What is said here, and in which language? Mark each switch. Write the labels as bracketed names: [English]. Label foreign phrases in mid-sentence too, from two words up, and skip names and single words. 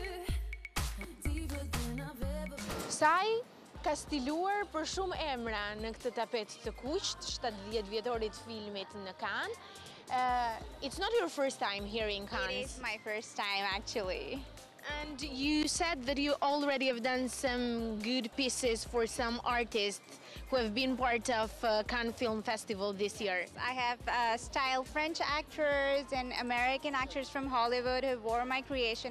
[English] than I've ever been. [Albanian] Saj ka stiluar për shumë emra në këtë tapet të kuqt, 70 vjetorit filmit në Cannes. [English] It's not your first time here in Cannes. It is my first time, actually. And you said that you already have done some good pieces for some artists who have been part of Cannes Film Festival this year. I have styled French actors and American actors from Hollywood who wore my creation.